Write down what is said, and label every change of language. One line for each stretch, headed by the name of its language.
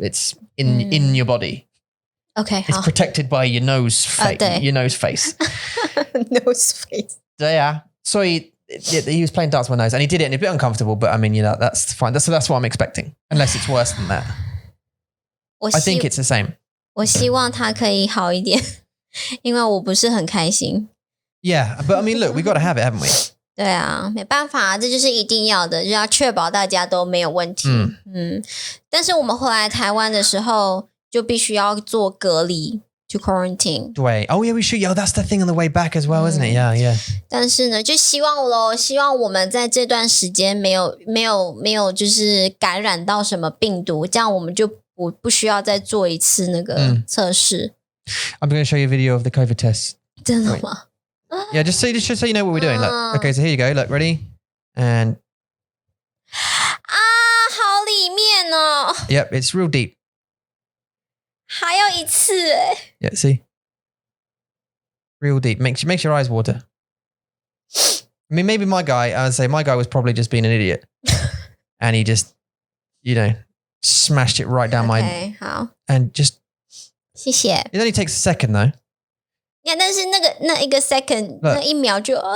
English: It's in your body. Okay. It's protected by your nose face. Your nose face. Nose face. Yeah. So he was playing darts with my nose and he did it and it's a bit uncomfortable, but I mean, that's fine. That's what I'm expecting. Unless it's worse than that. I think it's the same.
Chinese: 我希望他可以好一点，因为我不是很开心。
English: Yeah, but I mean, look, we got to have it, haven't we?
Chinese: 对啊，没办法，这就是一定要的，就要确保大家都没有问题。但是我们回来台湾的时候，就必须要做隔离。
English: To quarantine. Oh yeah, we should. Yeah, that's the thing on the way back as well, isn't it? Yeah.
Chinese: 但是呢，就希望我们在这段时间没有就是感染到什么病毒，这样我们就不需要再做一次那个测试。
English: I'm going to show you a video of the COVID test.
Chinese: 真的吗？
English: Yeah, just so you know what we're doing. Look, okay, so here you go. Look, ready? And
Chinese: 好里面哦。
English: Yep, it's real deep.
Chinese: 还要一次
English: Yeah, see? Real deep. Makes your eyes water. I mean, maybe my guy was probably just being an idiot. And he just, smashed it right down my...
Chinese: 好。
English: And just...
Chinese: 谢谢。
English: It only takes a second though.
Chinese: Yeah, 但是那一个 second 那一秒就